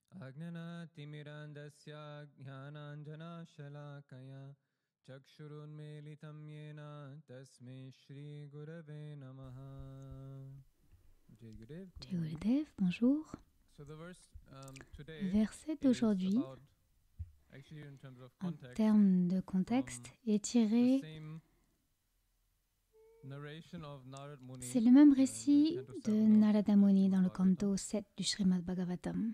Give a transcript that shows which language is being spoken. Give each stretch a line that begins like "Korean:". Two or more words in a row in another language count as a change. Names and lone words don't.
Sanskrit: Agnanatimirandasya jnananjana shalakaya chakshurunmilitam yena tasmai shri gurave namaha.
Hindi: Jai Gurudev. Jai Gurudev,
French: bonjour. Le verset d'aujourd'hui, en termes de contexte, est tiré. C'est le même récit de Narada Muni dans le canto 7 du Srimad Bhagavatam.